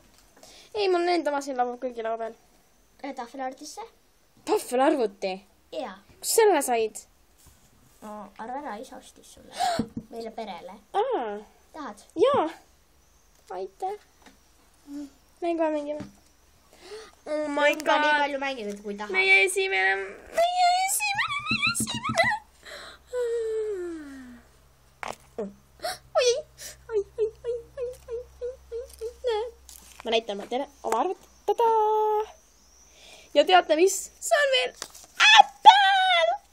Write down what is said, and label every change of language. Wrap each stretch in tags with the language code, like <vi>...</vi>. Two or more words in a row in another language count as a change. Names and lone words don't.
<et>Ei, mul on enda masin laua kõigi laua peal. Tahvelarvutisse? Tahvelarvuti? Jaa. Kus selle said? No, arva ära, isa ostis sulle. Meile perele. Tahad? Jaa. Aitäh. Mängu mängime.</et> <en>Oh my god.</en> <et>Nii palju mänginud, kui tahad. Meie esimene. Ma näitan oma arvutit. Tadaa! Ja teate mis? See on veel Apple!</et>